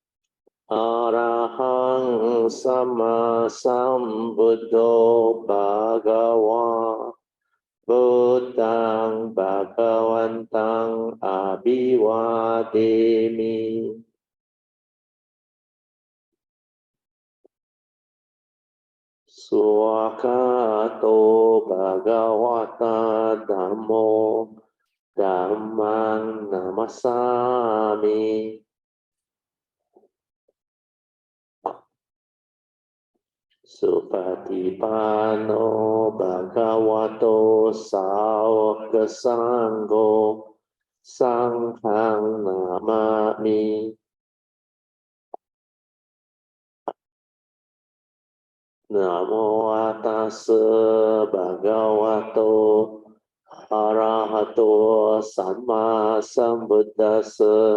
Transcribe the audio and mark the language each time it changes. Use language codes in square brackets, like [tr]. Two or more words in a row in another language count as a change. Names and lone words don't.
[pi] 阿拉汉萨玛萨布多巴嘎哇，布当巴嘎วัน当阿比瓦提米。Swakato Bhagavata Dhammo Dhammang Namasami Supatipano Bhagavato Sāvaka Sangho Sanghang Namami Namo tassa bhagavato arahato samma sambuddhassa.